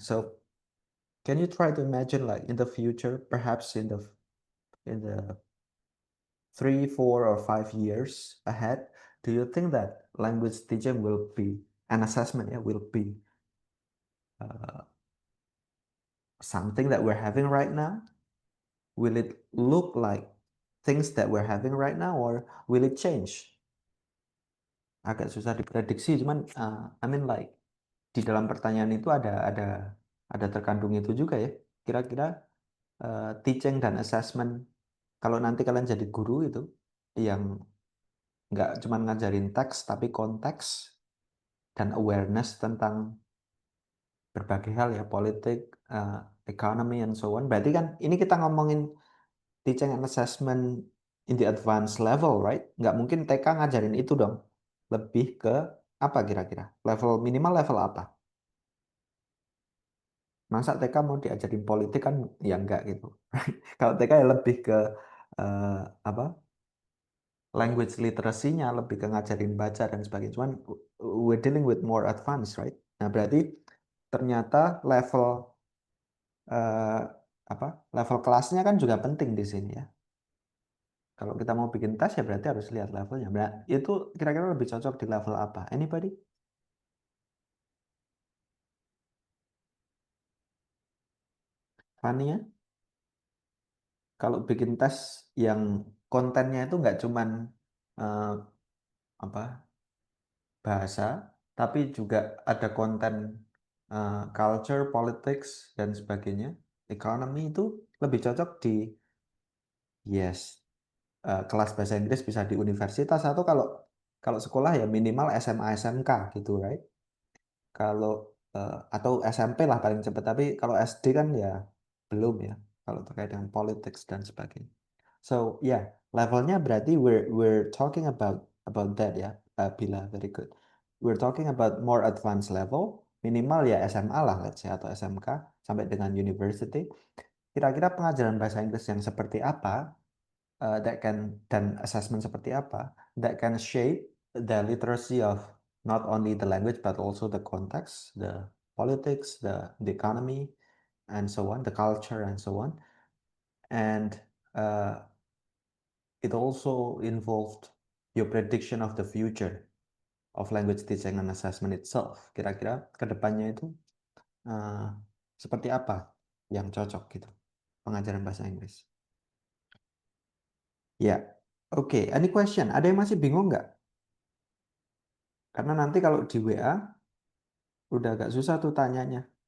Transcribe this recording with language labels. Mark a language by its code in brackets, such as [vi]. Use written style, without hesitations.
[en] So can you try to imagine like in the future, perhaps in the 3, 4, or 5 years ahead, do you think that language teaching will be an assessment? Yeah, will be something that we're having right now? Will it look like things that we're having right now, or will it change? [id] Agak susah diprediksi, cuman I mean like di dalam pertanyaan itu ada terkandung itu juga ya. Kira-kira teaching dan assessment kalau nanti kalian jadi guru itu yang nggak cuma ngajarin teks tapi konteks dan awareness tentang berbagai hal ya, politik, [en] economy and so on. [id] Berarti kan ini kita ngomongin [en] teaching and assessment in the advanced level, right? [id] Nggak mungkin TK ngajarin itu dong. Lebih ke apa kira-kira? Level minimal level apa? Masa TK mau diajarin politik kan ya enggak gitu. Kalau TK ya lebih ke apa? Language literacy-nya, lebih ke ngajarin baca dan sebagainya. [en] Cuman we're dealing with more advanced, right? [id] Nah, berarti ternyata level apa? Level kelasnya kan juga penting di sini ya. Kalau kita mau bikin tes ya berarti harus lihat levelnya. Nah, itu kira-kira lebih cocok di level apa? [en] Anybody? [id] Fania? Kalau bikin tes yang kontennya itu nggak cuman eh, apa bahasa, tapi juga ada konten culture, politics dan sebagainya, economy, itu lebih cocok di yes kelas bahasa Inggris bisa di universitas atau kalau kalau sekolah ya minimal SMA SMK gitu, right? Kalau atau SMP lah paling cepat, tapi kalau SD kan ya belum ya kalau terkait dengan politics dan sebagainya. [en] So yeah, [id] levelnya berarti [en] we're talking about that ya, Bila, very good. We're talking about more advanced level, minimal ya SMA lah, let's say, [id] atau SMK sampai dengan [en] university. [id] Kira-kira pengajaran bahasa Inggris yang seperti apa, [en] dan assessment seperti apa that can shape the literacy of not only the language but also the context, the politics, the economy, and so on, the culture, and so on. And it also involved your prediction of the future of language teaching and assessment itself. [id] Kira-kira kedepannya itu seperti apa yang cocok gitu pengajaran bahasa Inggris. Ya, oke. [en] Any question? [id] Ada yang masih bingung nggak? Karena nanti kalau di WA udah agak susah tuh tanyanya.